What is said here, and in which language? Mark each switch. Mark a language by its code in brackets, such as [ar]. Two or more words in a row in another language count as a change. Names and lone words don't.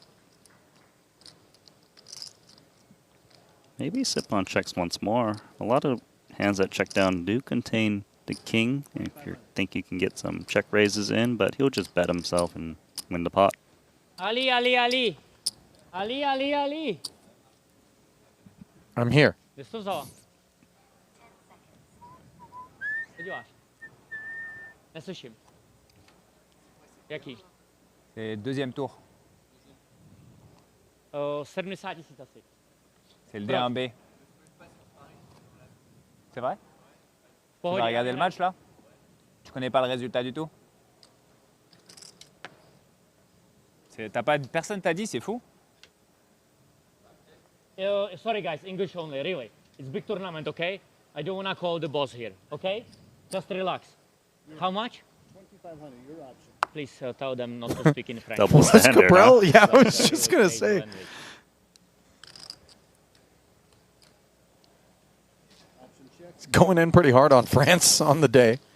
[en] Maybe Sipon checks once more. A lot of hands that check down do contain the king if you think you can get some check raises in, but he'll just bet himself and win the pot. Ali, Ali, Ali. Ali, Ali, Ali. I'm here. [pl] Wiesz co za? Chodziłaś. [cs] Nesłyším. Jaký? [fr] C'est deuxième tour. [cs] 70 000 asi. [fr] C'est le D1B. C'est vrai? Tu vas regarder le match là? Tu connais pas le résultat du tout? Personne t'a dit, c'est fou? [en] Sorry guys, English only, really. It's big tournament, okay? I don't want to call the boss here, okay? Just relax. How much? 2,500, your option. Please tell them not to speak in French. Double standard, Kabrhel? huh? Yeah, I was just going to say. It's going in pretty hard on France on the day.